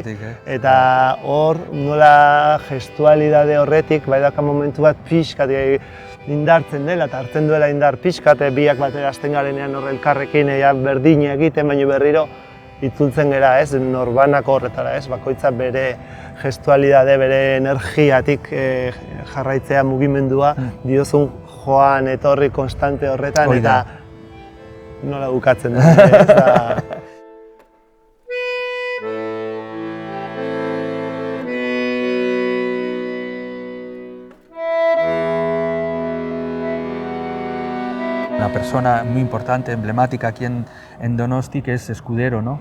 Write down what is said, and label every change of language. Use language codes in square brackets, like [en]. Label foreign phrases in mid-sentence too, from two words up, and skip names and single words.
[eu] eta hor nola gestualidade horretik bai daka momentu bat pixkat indartzen dela eta hartzen duela indar pixkat biak batera hasten garenean hor elkarrekin berdina egiten, baina berriro itzultzen gera, norbanako horretara, bakoitza bere gestualidade, bere energiatik jarraitzea mugimendua diozun joan etorri konstante horretan eta nola bukatzen da, [es] Una persona muy importante, emblemática aquí en Donosti, que es Escudero, ¿no?